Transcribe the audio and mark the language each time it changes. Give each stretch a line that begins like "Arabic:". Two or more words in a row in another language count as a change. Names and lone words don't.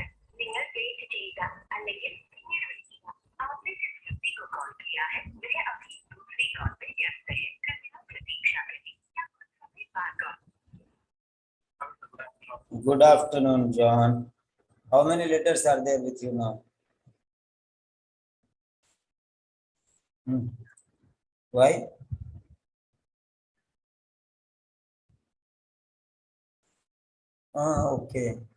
Malayalam: നിങ്ങൾ വെയിറ്റ് ചെയ്യുക അല്ലെങ്കിൽ പിന്നീട് വിളിക്കുക.
Hindi: आपने जिस व्यक्ति को कॉल किया है वह अभी दूसरी कॉल में व्यस्त है. कृपया प्रतीक्षा करें या कुछ समय बाद कॉल.
English: Good afternoon, John. How many letters are there with you now? Why? Okay.